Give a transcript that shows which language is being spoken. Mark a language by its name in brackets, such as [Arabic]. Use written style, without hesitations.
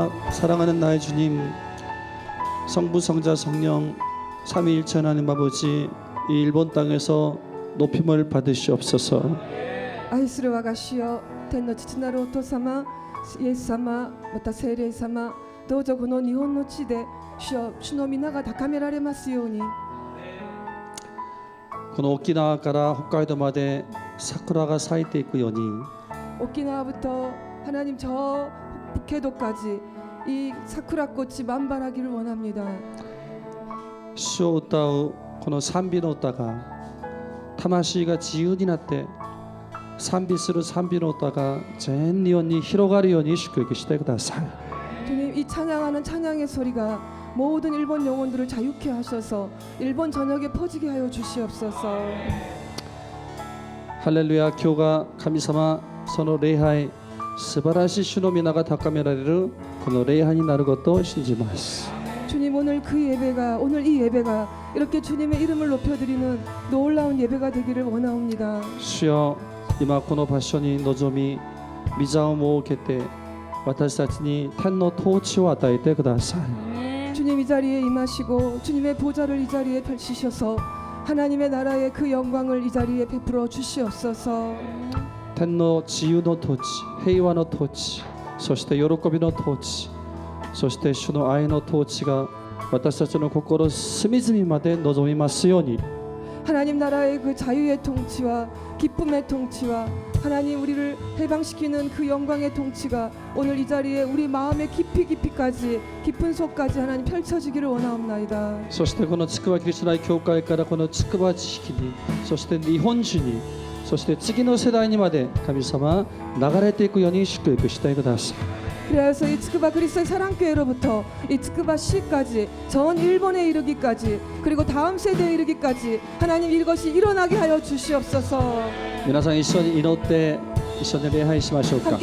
[Korean] 사랑하는 나의 주님, 성부 성자 성령 삼위일체 하나님 아버지, 이 일본 땅에서 높임을 받으시옵소서. [Japanese] 愛する我が主よ、天の父なるお父様、イエス様、また聖霊様、どうぞこの日本の地で主よ、主の皆が高められますように。この沖縄から北海道まで桜が咲いていくように、 [Korean] 오키나와부터 하나님 저 북해도까지 이 사쿠라꽃이 만발하기를 원합니다. [Japanese] 主を歌うこの賛美の歌が魂が自由になって賛美する賛美の歌が全日本に広がるように祝福してください。 [Korean] 주님, 이 찬양하는 찬양의 소리가 모든 일본 영혼들을 자유케 하셔서 일본 전역에 퍼지게 하여 주시옵소서. 할렐루야. [Japanese] 今日が神様その礼拝、素晴らしい主の皆が高められるこの礼拝になることを信じます。 [Korean] 주님, 오늘 이 예배가 이렇게 주님의 이름을 높여드리는 놀라운 예배가 되기를 원하옵니다. [Japanese] 主よ、今この場所に臨み、御座を設けて私たちに天の統治を与えてください。 [Korean] 주님, 이 자리에 임하시고 주님의 보좌를 이 자리에 펼치셔서 하나님의 나라의 그 영광을 이 자리에 베풀어 주시옵소서. [Japanese] 天の自由の統治、平和の統治、そして喜びの統治、そして主の愛の統治が私たちの心隅々まで望みますように。 [Korean] 하나님 나라의 그 자유의 통치와 기쁨의 통치와 하나님 우리를 해방시키는 그 영광의 통치가 오늘 이 자리에 우리 마음의 깊이까지 깊은 속까지 하나님 펼쳐지기를 원하옵나이다. [Japanese] そしてこのつくばキリスト内教会からこのつくば地域に、そして日本中に、そして次の世代にまで神様流れていくように祝福してください。 [Korean] 그래서 이 츠쿠바 그리스도의 사랑교회로부터 이 츠쿠바 시까지 전 일본에 이르기까지 그리고 다음 세대에 이르기까지 하나님 이것이 일어나게 하여 주시옵소서. [Japanese] 皆さん一緒に祈って一緒に礼拝しましょうか。